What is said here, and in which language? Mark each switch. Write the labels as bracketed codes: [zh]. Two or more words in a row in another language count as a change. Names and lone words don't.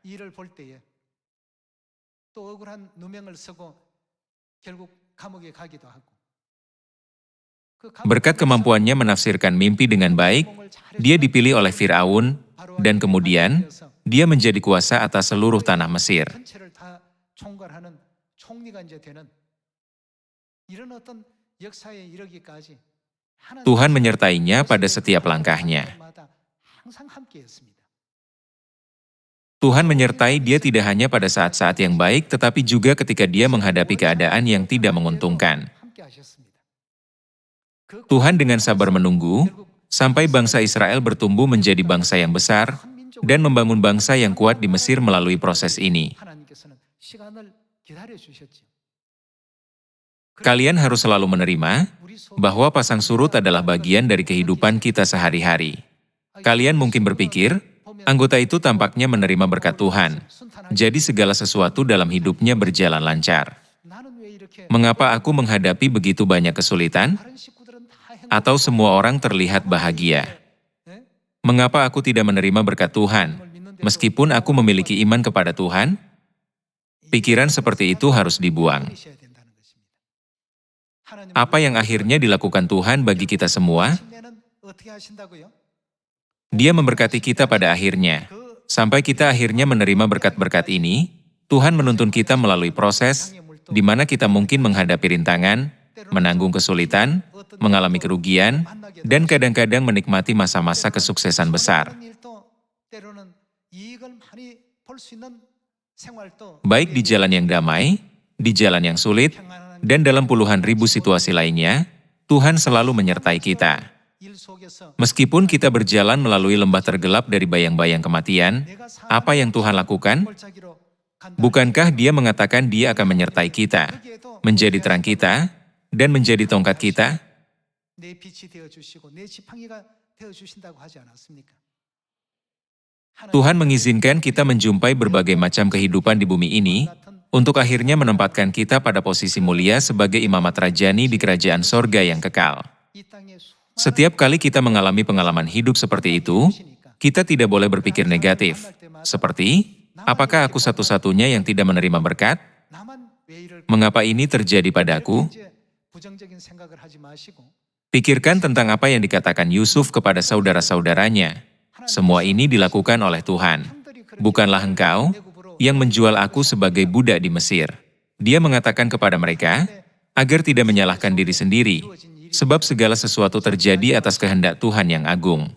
[id] Berkat kemampuannya menafsirkan mimpi dengan baik, dia dipilih oleh Firaun, dan kemudian dia menjadi kuasa atas seluruh tanah Mesir. [ko] 전체를 다 총괄하는 총리가 이제 되는 이런 어떤 역사에 이르기까지 [id] Tuhan menyertainya pada setiap langkahnya. [ko] 항상 함께했습니다. [id] Tuhan menyertai dia tidak hanya pada saat-saat yang baik, tetapi juga ketika dia menghadapi keadaan yang tidak menguntungkan. [ko] 함께하셨습니다. [id] Tuhan dengan sabar menunggu, sampai bangsa Israel bertumbuh menjadi bangsa yang besar, dan membangun bangsa yang kuat di Mesir melalui proses ini. [ko] 하나님께서는 시간을 기다려 주셨지요. [id] Kalian harus selalu menerima bahwa pasang surut adalah bagian dari kehidupan kita sehari-hari. Kalian mungkin berpikir, anggota itu tampaknya menerima berkat Tuhan, jadi segala sesuatu dalam hidupnya berjalan lancar. [ko] 나는 왜 이렇게 [id] Mengapa aku menghadapi begitu banyak kesulitan? [ko] 다른 식구들은 다 [id] Atau semua orang terlihat bahagia? Mengapa aku tidak menerima berkat Tuhan, meskipun aku memiliki iman kepada Tuhan? Pikiran seperti itu harus dibuang. [ko] 버리셔야 된다는 것입니다. 하나님은 [id] Apa yang akhirnya dilakukan Tuhan bagi kita semua? [ko] 신뢰는 어떻게 하신다고요? [id] Dia memberkati kita pada akhirnya. Sampai kita akhirnya menerima berkat-berkat ini, Tuhan menuntun kita melalui proses di mana kita mungkin menghadapi rintangan, menanggung kesulitan, mengalami kerugian, dan kadang-kadang menikmati masa-masa kesuksesan besar. [ko] 다른 일도 때로는 이익을 많이 볼 수 있는 생활도 [id] Baik di jalan yang damai, di jalan yang sulit, dan dalam puluhan ribu situasi lainnya, Tuhan selalu menyertai kita. [ko] 일 속에서 [id] Meskipun kita berjalan melalui lembah tergelap dari bayang-bayang kematian, apa yang Tuhan lakukan? [ko] 골짜기로 간다. [id] Bukankah Dia mengatakan Dia akan menyertai kita, menjadi terang kita, dan menjadi tongkat kita? [ko] 내 빛이 되어 주시고 내 지팡이가 되어 주신다고 하지 않았습니까? [id] Tuhan mengizinkan kita menjumpai berbagai macam kehidupan di bumi ini, untuk akhirnya menempatkan kita pada posisi mulia sebagai imamat rajani di kerajaan sorga yang kekal. [ko] 이 땅에 [id] Setiap kali kita mengalami pengalaman hidup seperti itu, kita tidak boleh berpikir negatif. Seperti, apakah aku satu-satunya yang tidak menerima berkat? [ko] 나만 왜 이럴 [id] Mengapa ini terjadi padaku? [ko] 이제 부정적인 생각을 하지 마시고 [id] Pikirkan tentang apa yang dikatakan Yusuf kepada saudara-saudaranya. Semua ini dilakukan oleh Tuhan. Bukanlah engkau yang menjual aku sebagai budak di Mesir. Dia mengatakan kepada mereka, agar tidak menyalahkan diri sendiri, sebab segala sesuatu terjadi atas kehendak Tuhan yang agung.